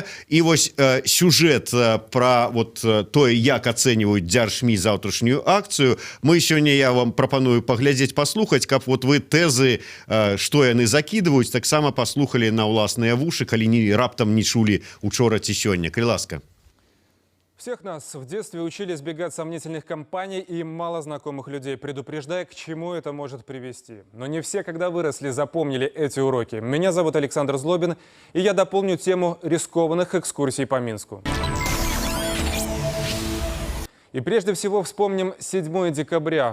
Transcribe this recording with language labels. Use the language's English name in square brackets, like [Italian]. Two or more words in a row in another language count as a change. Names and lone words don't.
[Belarusian] І вось сюжэт пра вот тое, як ацэньваюць дзяржмі заўтрашнюю акцыю, мы сёння, я вам прапаную паглядзець, паслухаць, каб вот вы тэзы, што яны закідваюць, таксама паслухалі на ўласныя вушы, калі раптам не чулі учора ці сёння. Калі ласка. [Russian] Всех нас в детстве учили избегать сомнительных компаний и малознакомых людей, предупреждая, к чему это может привести. Но не все, когда выросли, запомнили эти уроки. Меня зовут Александр Злобин, и я дополню тему рискованных экскурсий по Минску. И прежде всего вспомним 7 декабря.